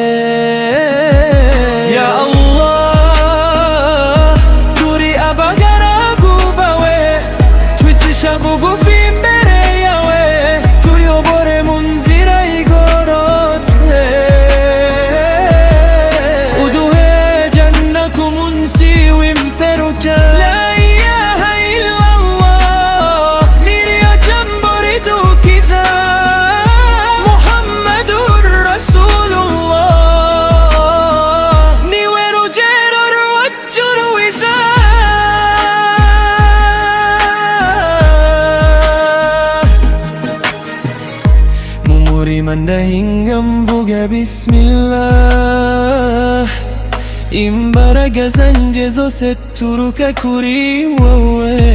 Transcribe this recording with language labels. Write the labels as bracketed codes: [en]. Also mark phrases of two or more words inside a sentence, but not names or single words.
[ar] يا الله, [rw] turi abagaragu bawe twisisha bugufi imbere yawe, tuyobore mu nzira igororotse, uduhe janna ku munsi w'imperuka. [ar] لا إله إلا الله [rw] niryo jambo ridukiza, [ar] محمد رسول الله [rw] niwe rugero rwacu rwiza. Mu murima ndahinga mvuga bismillah, imbaraga zanje zose turuka kuri wowe.